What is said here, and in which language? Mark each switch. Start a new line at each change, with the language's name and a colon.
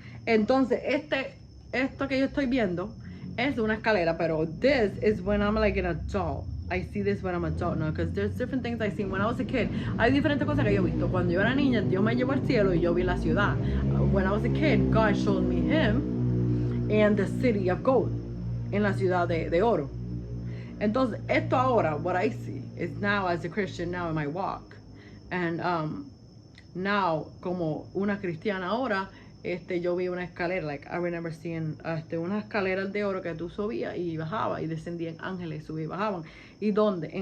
Spanish: Entonces, esto que yo estoy viendo es una escalera, pero
English: this is when I'm like an adult. I see this when I'm an adult now, because there's different things I seen when I was a kid.
Spanish: Hay diferentes cosas que yo he visto. Cuando yo era niña, Dios me llevó al cielo y yo vi la ciudad.
English: When I was a kid, God showed me him and the city of gold,
Spanish: en la ciudad de oro. Entonces, esto ahora,
English: what I see is now as a Christian, now in my walk,
Spanish: and now como una cristiana ahora, yo vi una escalera,
English: like I remember seeing
Spanish: una escalera de oro que tú subías y bajabas y descendían ángeles, subían y bajaban. ¿Y dónde?